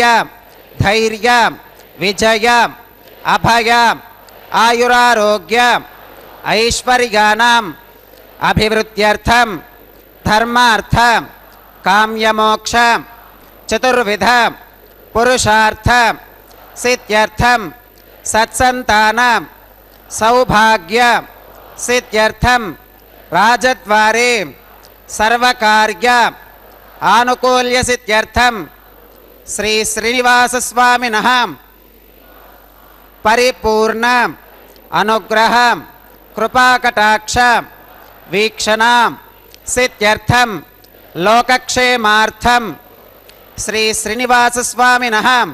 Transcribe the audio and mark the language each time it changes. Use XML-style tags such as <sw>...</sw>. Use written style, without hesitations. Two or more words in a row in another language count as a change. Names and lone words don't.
<sa>ధైర్య విజయ అభయ ఆయురారోగ్య ఐశ్వర్యానాం అభివృద్ధ్యర్థం ధర్మార్థ కామ్యమోక్ష చతుర్విధ పురుషార్థ సిద్ధ్యర్థం సత్సంతాన సౌభాగ్య सिद्ध्यर्थं राजद्वारे सर्वकार्य आनुकूल्य सिद्ध्यर्थं श्री श्रीनिवासस्वामिनः परिपूर्ण अनुग्रह कृपाकटाक्ष वीक्षण सिद्ध्यर्थं लोकक्षेमार्थं श्री श्रीनिवासस्वामिनः</sa>